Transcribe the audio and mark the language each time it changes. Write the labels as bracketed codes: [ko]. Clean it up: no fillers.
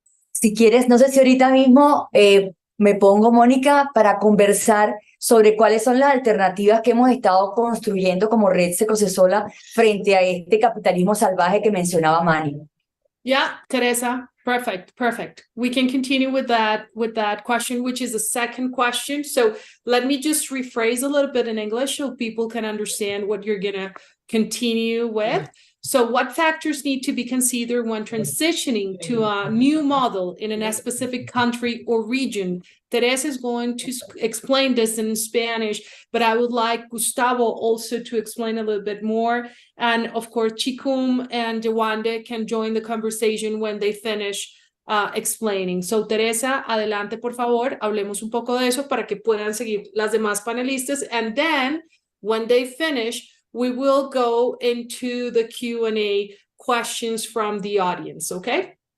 [es] Si quieres, no sé si ahorita mismo me pongo, Mónica, para conversar sobre cuáles son las alternativas que hemos estado construyendo como Red Cecosesola frente a este capitalismo salvaje que mencionaba Manny. [en] Yeah, Teresa, perfect. We can continue with that question, which is the second question. So let me just rephrase a little bit in English so people can understand what you're gonna continue with. So what factors need to be considered when transitioning to a new model in a specific country or region? Teresa is going to explain this in Spanish, but I would like Gustavo also to explain a little bit more. And of course, Chikum and Jawande can join the conversation when they finish explaining. [es] So Teresa, adelante por favor, hablemos un poco de eso para que puedan seguir las demás panelistas. [en] And then when they finish, we will go into the Q&A questions from the audience, okay?